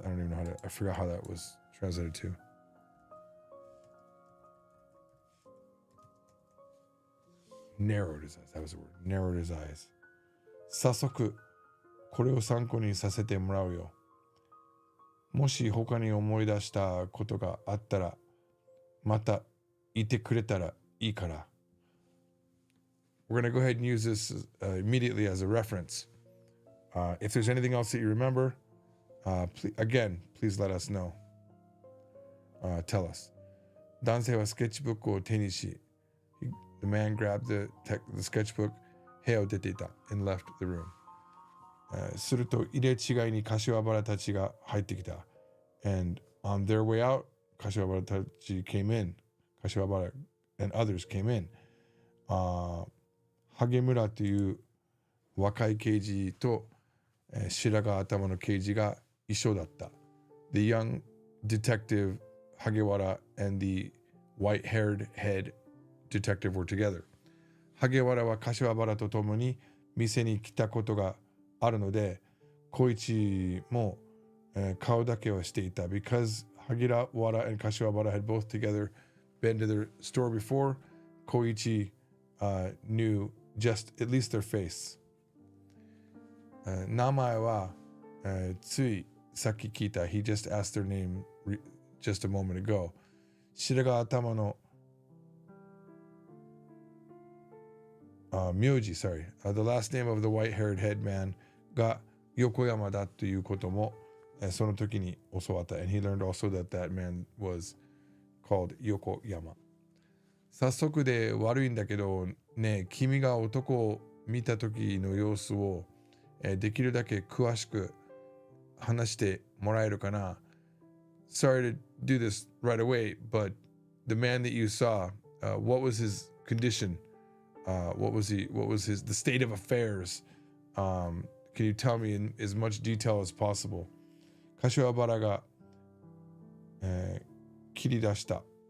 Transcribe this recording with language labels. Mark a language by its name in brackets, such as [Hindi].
[English] I don't even know I forgot how that was translated to. Narrowed his eyes. That was the word. Narrowed his eyes. [Japanese] 早速、これを参考にさせてもらうよ。もし他に思い出したことがあったら、また言ってくれたらいいから。 [English] We're going to go ahead and use this immediately as a reference. If there's anything else that you remember, please let us know. Tell us. [Japanese] 男性はスケッチブックを手にし、 [English] the man grabbed the sketchbook, [Japanese] 部屋を出ていた [English] and left the room. [Japanese] すると入れ違いに柏原たちが入ってきた。 [English] And on their way out, 柏原たち came in. 柏原 and others came in. [Japanese] 萩村という若い刑事と、白髪頭の刑事が一緒だった。 [English] The young detective Hagewara and the white-haired head detective were together. [Japanese] 萩原は柏原と共に店に来たことがあるので、小一も、顔だけはしていた。 [English] Because Hagiwara and Kashiwabara had both together been to their store before, Koichi knew just at least their face. [Japanese] 名前は、ついさっき聞いた。 [English] He just asked their name just a moment ago. [Japanese] 白髪頭の名字 [English] sorry. The last name of the white-haired head man [Japanese] が横山だということも、その時に教わった。 [English] And he learned also that that man was called 横山。 [Japanese] 早速で悪いんだけどね、君が男を見た時の様子を、できるだけ詳しく話してもらえるかな。 [English] Sorry to do this right away, but the man that you saw, what was his condition? What was the state of affairs? Can you tell me in as much detail as possible? [Japanese] 柏原が、切り出した。